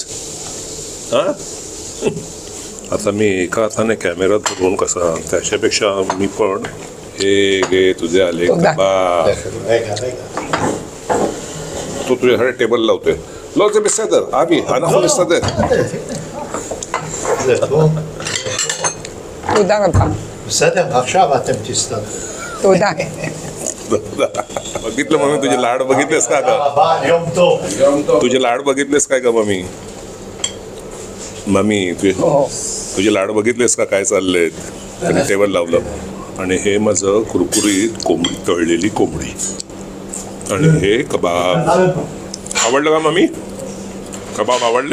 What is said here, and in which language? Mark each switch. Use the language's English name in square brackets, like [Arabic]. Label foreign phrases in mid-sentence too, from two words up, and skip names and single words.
[Marathi] हा आता मी एका हाताने कॅमेरा धरून कसा, त्याच्यापेक्षा मी पण हे घे तुझे आले कबाब. तो तुझ्यासाठी टेबल लावतोय. लावते बिस्तर आम्ही आणा बिस्तर. तोदा का [Hebrew] בסדר, עכשיו אתם תסתדרו. [Marathi] तोदा. बघितलं मम्मी तुझे लाड बघितलेस का ग? [Hebrew] ביי, יום טוב. [Marathi] तुझे लाड बघितलेस काय का मम्मी? मम्मी तुझे लाड बघितलेस का काय चाललेत? त्याने टेबल लावलं आणि हे माझं कुरकुरीत कोंबडी, तळलेली कोंबडी आणि हे कबाब. आवडलं का मम्मी? कबाब आवडले?